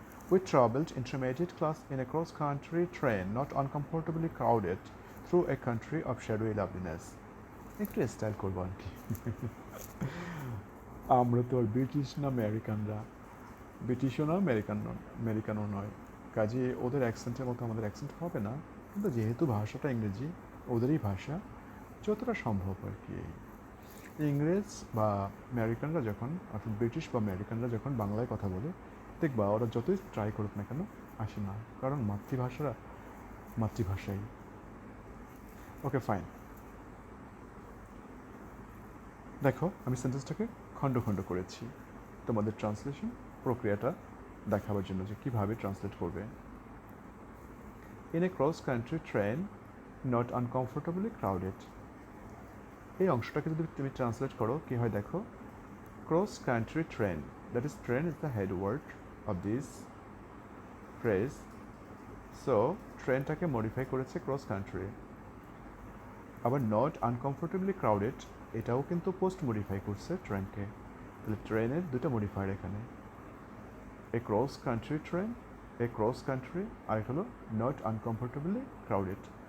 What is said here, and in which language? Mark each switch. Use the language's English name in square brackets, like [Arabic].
[English] We traveled intermediate class in a cross-country train, not uncomfortably crowded, through a country of shadowy loveliness. [Bangla] একটু style করবো আর কি। আমরা তো আর British না আমেরিকানরা, ব্রিটিশও না আমেরিকানও নয়, কাজে ওদের অ্যাকসেন্টের মতো আমাদের অ্যাকসেন্ট হবে না, কিন্তু যেহেতু ভাষাটা ইংরেজি, ওদেরই ভাষা, যতটা সম্ভব আর কি। ইংরেজ বা আমেরিকানরা যখন, অর্থাৎ ব্রিটিশ বা আমেরিকানরা যখন বাংলায় কথা বলে, দেখবা ওরা যতই ট্রাই করুক না কেন আসে না, কারণ মাতৃভাষাই। ওকে, ফাইন। দেখো, আমি সেন্টেন্সটাকে খণ্ড খণ্ড করেছি তোমাদের ট্রান্সলেশন প্রক্রিয়াটা দেখাবার জন্য যে কীভাবে ট্রান্সলেট করবে। [English] In a cross-country train, not uncomfortably crowded. [Bangla] এই অংশটাকে যদি তুমি ট্রান্সলেট করো কী হয় দেখো, [English] cross-country train, that is train is the head word of this phrase. [Bangla] So ট্রেনটাকে modify করেছে ক্রস কান্ট্রি। আবার [English] not uncomfortably crowded, [Bangla] এটাও কিন্তু পোস্ট মডিফাই করছে ট্রেনকে। তাহলে ট্রেনের দুটো মডিফায়ার এখানে, [English] a cross country train, [Bangla] এ ক্রস কান্ট্রি, আর হলো [English] Not uncomfortably crowded.